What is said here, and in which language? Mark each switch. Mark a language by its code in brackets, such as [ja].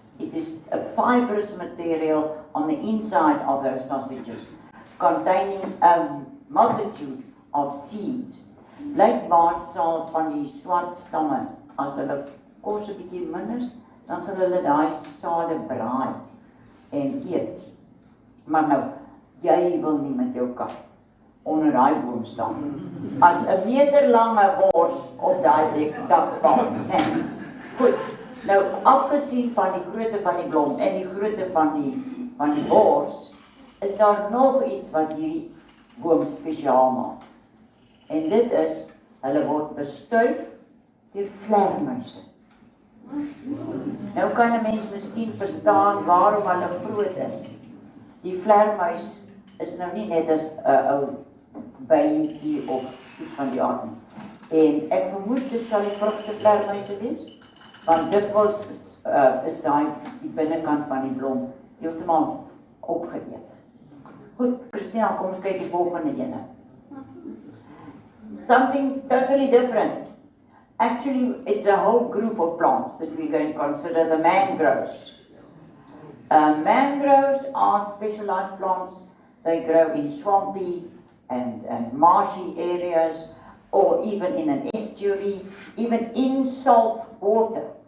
[en] It is a fibrous material on the inside of those sausages, containing a multitude of seeds. [af] Blykbaar sal van die swart stamme, as hulle kos 'n bietjie minder, dan sal hulle daai sade braai en eet. Maar nou, jy wil nie met jou kat onder daai boom staan. As 'n meter lange wors op daai dak val. Nee. Goed. Nou, afgesien van die grootte van die blom en die grootte van die wors, is daar nog iets wat hierdie boom spesiaal maak. En dit is, hulle word bestuif deur vlermuise. Nou kan 'n mens miskien verstaan waarom hulle groot is. Die vleermuis is nou nie net as 'n ou bytjie of iets van die aard nie. En ek vermoed dit sal die vrugtevleermuise wees, want dikwels is daai die binnekant van die blom heeltemal opgeëet. Goed, Christina, kom ons kyk die volgende ene. [en] Something totally different. Actually, it's a whole group of plants that we're going to consider the mangroves. Mangroves are specialized plants. They grow in swampy and marshy areas, or even in an estuary, even in salt water.